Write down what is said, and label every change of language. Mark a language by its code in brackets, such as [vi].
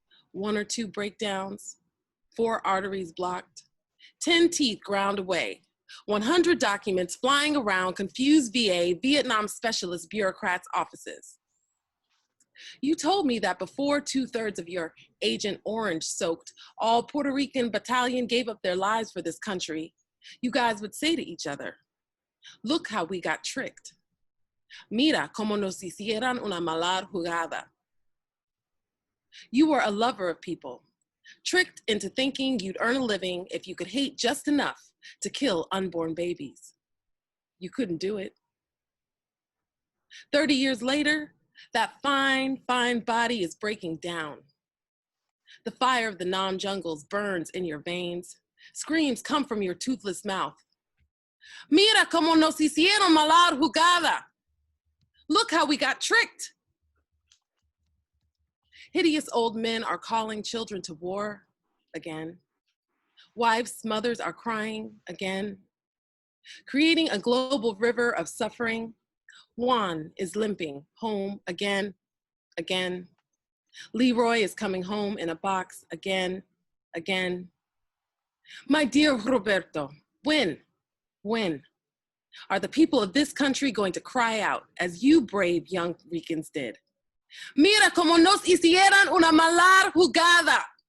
[en] 1 or 2 breakdowns, 4 arteries blocked, 10 teeth ground away, 100 documents flying around confused VA, Vietnam specialist bureaucrats' offices. You told me that before 2/3 of your Agent Orange soaked, all Puerto Rican battalion gave up their lives for this country, you guys would say to each other, look how we got tricked. [es] Mira como nos hicieron una mala jugada. [en] You were a lover of people, tricked into thinking you'd earn a living if you could hate just enough to kill unborn babies. You couldn't do it. 30 years later, that fine, fine body is breaking down. The fire of the non-jungles burns in your veins. Screams come from your toothless mouth. [es] Mira como nos hicieron mala jugada. [en] Look how we got tricked. Hideous old men are calling children to war again. Wives, mothers are crying again. Creating a global river of suffering. Juan is limping home again, again. Leroy is coming home in a box again, again. My dear Roberto, when are the people of this country going to cry out as you brave young Ricans did? [es] Mira como nos hicieron una mala jugada.